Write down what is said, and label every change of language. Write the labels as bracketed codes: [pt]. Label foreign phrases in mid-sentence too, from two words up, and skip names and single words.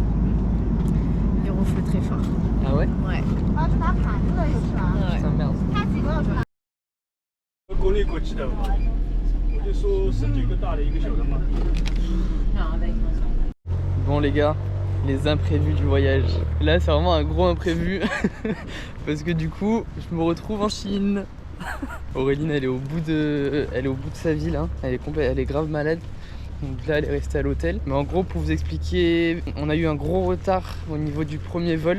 [fr] Il ronfle très fort. Ah ouais? Ouais. Putain merde. [zh] 国内过去的嘛，我就说是这个大的一个小的嘛。 [fr] Bon les gars, les imprévus du voyage. Là c'est vraiment un gros imprévu parce que du coup je me retrouve en Chine. Auréline elle est au bout de sa vie là, elle est grave malade. Donc là elle est restée à l'hôtel. Mais en gros pour vous expliquer, on a eu un gros retard au niveau du premier vol.